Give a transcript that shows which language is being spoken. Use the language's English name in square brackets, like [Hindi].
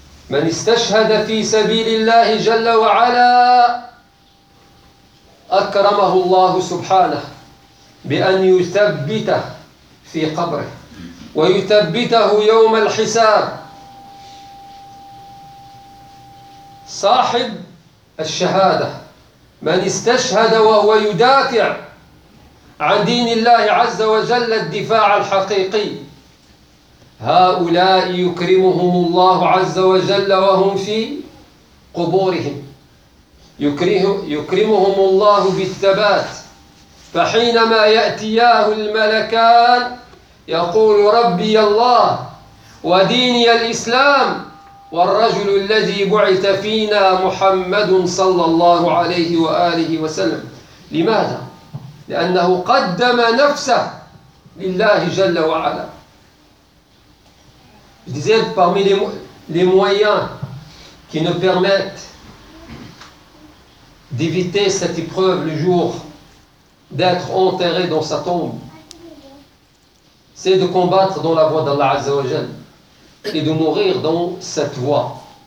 [Arabic] Man istashhad fi sabilillah jalla wa ala, akramahu Allah subhanahu بأن يثبته في قبره ويثبته يوم الحساب. صاحب الشهادة من استشهد وهو يدافع عن دين الله عز وجل الدفاع الحقيقي، هؤلاء يكرمهم الله عز وجل وهم في قبورهم، يكرمهم الله بالثبات، فحينما يأتياه الملكان يقول ربي الله وديني الإسلام والرجل الذي بعث فينا محمد صلى الله عليه وآله وسلم. لماذا؟ لأنه قدم نفسه لله جل وعلا. [French] Je disais parmi les moyens qui nous permettent d'éviter cette épreuve le jour d'être enterré dans sa tombe, c'est de combattre dans la voie d'Allah Azza wa Jal et de mourir dans cette voie.